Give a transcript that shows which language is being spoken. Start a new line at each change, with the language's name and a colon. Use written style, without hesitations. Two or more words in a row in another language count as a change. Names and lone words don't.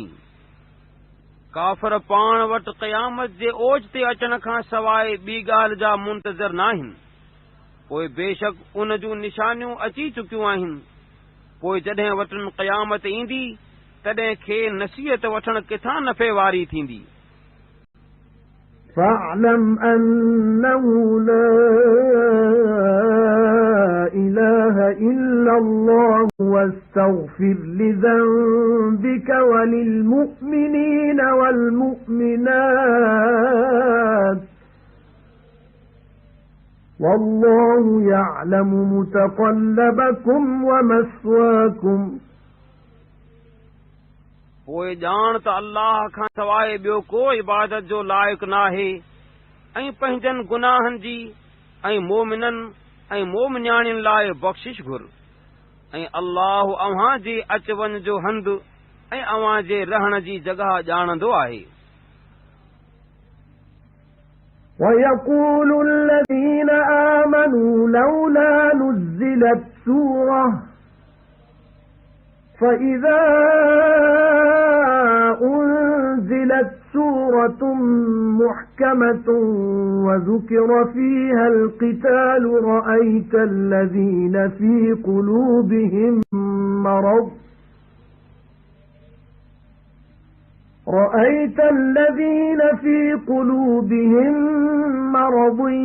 Sindhi: काफ़िर पाण वटि क़यामत जे ओज ते अचण खां सवाइ ॿी ॻाल्हि जा मुंतज़र नाहिनि। पोइ बेशक उन जूं निशानियूं अची चुकियूं आहिनि। पोइ जॾहिं वटि क़यामत ईंदी तॾहिं खे नसीहत वठण किथां नफ़े वारी थींदी।
Arabic: فَاعْلَمْ أَنَّهُ لَا إِلَهَ إِلَّا اللَّهُ وَاسْتَغْفِرْ لِذَنبِكَ وَلِلْمُؤْمِنِينَ وَالْمُؤْمِنَاتِ وَاللَّهُ يَعْلَمُ مُتَقَلَّبَكُمْ وَمَثْوَاكُمْ।
Sindhi: पोइ ॼाण त अल्लाह खां सवाइ ॿियो को इबादत जो लाइक़ नाहे ऐं पंहिंजनि गुनाहनि जी ऐं मोमिननि ऐं मोमिनियाणियुनि लाइ बख़्शिश घुर ऐं अल्लाह अव्हां जे अच वञ जो हंधु ऐं अव्हां जे रहण जी जॻह ॼाणंदो आहे।
Arabic: وَيَقُولُ الَّذِينَ آمَنُوا لَوْلَا نُزِّلَتْ سُورَةٌ فَإِذَا أُنزِلَتْ سُورَةٌ مُحْكَمَةٌ وَذُكِرَ فِيهَا الْقِتَالُ رَأَيْتَ الَّذِينَ في قلوبهم مرض